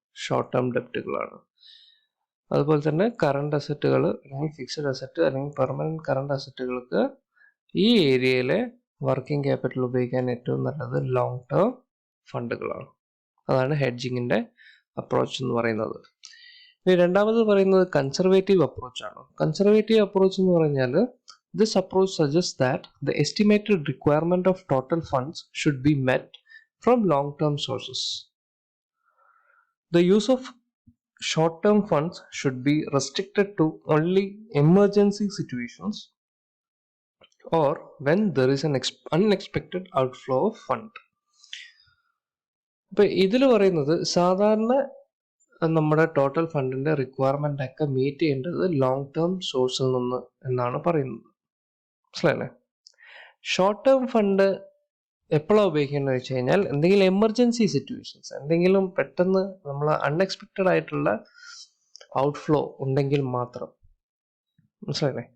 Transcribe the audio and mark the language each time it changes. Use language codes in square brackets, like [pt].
[ml] Short term ഡെപ്റ്റുകളാണ്. അതുപോലെ തന്നെ current അസറ്റുകൾ അല്ലെങ്കിൽ ഫിക്സഡ് അസറ്റ് അല്ലെങ്കിൽ പെർമനന്റ് കറണ്ട് അസറ്റുകൾക്ക് ഈ ഏരിയയിലെ വർക്കിംഗ് ക്യാപിറ്റൽ ഉപയോഗിക്കാൻ ഏറ്റവും നല്ലത് ലോങ് ടേം ഫണ്ടുകളാണ്. അതാണ് ഹെഡ്ജിങ്ങിന്റെ അപ്രോച്ച് എന്ന് പറയുന്നത്. ഇനി രണ്ടാമത് പറയുന്നത് കൺസർവേറ്റീവ് അപ്രോച്ച് ആണ്. കൺസർവേറ്റീവ് അപ്രോച്ച് എന്ന് പറഞ്ഞാൽ, [en] this approach suggests that the estimated requirement of total funds should be met from long-term sources. The use of short-term funds should be restricted to only emergency situations or when there is an unexpected outflow of fund. [ml] ഇപ്പൊ ഇതിൽ പറയുന്നത് സാധാരണ നമ്മുടെ total ഫണ്ടിന്റെ requirement ഒക്കെ meet ചെയ്യേണ്ടത് long term സോഴ്സിൽ നിന്ന് എന്നാണ് പറയുന്നത്, മനസ്സിലല്ലേ? ഷോർട്ട് ടേം ഫണ്ട് എപ്പോഴാണ് ഉപയോഗിക്കേണ്ടത് വെച്ച് കഴിഞ്ഞാൽ, എന്തെങ്കിലും എമർജൻസി സിറ്റുവേഷൻസ്, എന്തെങ്കിലും പെട്ടെന്ന് നമ്മൾ അൺഎക്സ്പെക്റ്റഡ് ആയിട്ടുള്ള ഔട്ട്ഫ്ലോ ഉണ്ടെങ്കിൽ മാത്രം, മനസ്സിലായില്ലേ?